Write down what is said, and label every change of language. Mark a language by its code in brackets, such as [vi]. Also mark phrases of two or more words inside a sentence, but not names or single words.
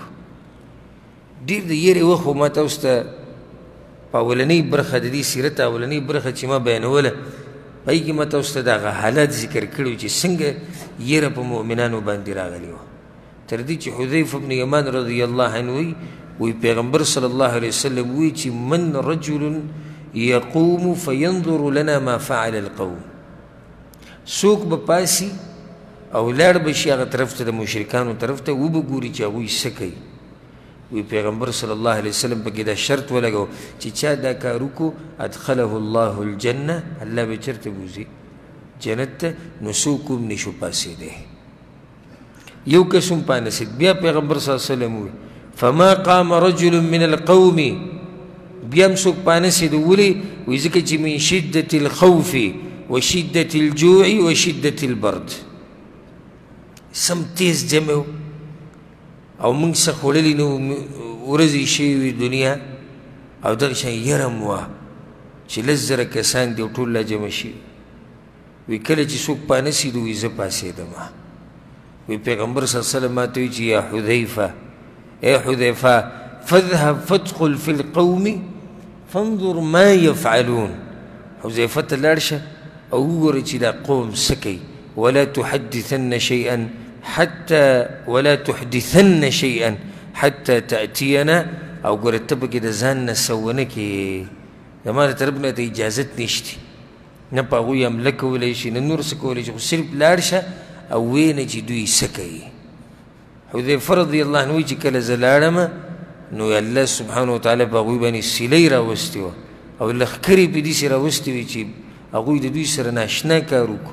[ps] ډېر د یېرې وخت خو ما تاسو ته په اولنۍ برخه د دې سیرت اولنۍ برخه چې ما بیانوله پای کې ما تاسو ته دغه حالات ذکر کړي چې څنګه یېره په مؤمنانو باندې راغلې وه. تر دې چې [ar] حذیفه بن یمان رضی الله عنه [ps] وی پیغمبر [ar] صلی الله علیه وسلم [ps] وی چې [ar] من رجل یقوم فینظر لنا ما فعل القوم، [ps] څوک به پاسي او لاړ به شي هغه طرف ته د مشرکانو طرف ته وبه ګوري چې هغوی څه کوي. وی پیغمبر [ar] صلی الله علیه وسلم [ps] پکې دا شرط ولګو چې چا دا کار وکړو [ar] ادخله الله الجنه، [ps] الله به چېرته بوځي؟ جنت ته. نو څوک هم نشو پاسېدی، یو کس هم پانسېد. بیا پیغمبر [ar] صلی الله علیه وسلم وی فما قام رجل من القوم، [ps] بیا هم څوک پانسېد. ولې؟ وی ځکه چې [ar] من شدة الخوف وشدة الجوع وشدة البرد، [ps] سم تیز جمع و او موږ څه خوړلي نه ورځې شوې وي دنیا او دغه شان یره م وه چې لس زره کسان دي او ټول لا جمع شي. وی کله چې څوک پانسېد وی زه پاسېدم. وی پیغمبر [ar] صلی الله علیه وسلم [ps] ماته وی چې یا حذیفه، ای حذیفه [ar] فاذهب فادخل في القوم فانظر ما يفعلون، [ps] حذیفه ته لاړ شه او وګوره چې دا قوم څه کوي. [ar] ولا تحدثن شيئا حتى تأتينا، [ps] او ګوره ته پکې د ځان نه څه ونه کړې، زما د طرف نه ته اجازت نشته، نه په هغوی حمله کولی شي نه نور څه کولی شي، خو صرف لاړ شه او ویې نه چې دوی څه کوي. حذیفه [ar] رضی الله عنه [ps] چې کله زه لاړم نو الله [ar] سبحانه وتعالی [ps] په هغوی باندې سیلۍ راوستې وه او لښکرې پې داسې راوستې وې چې هغوی د دوی سره ناشنا کار وکړو.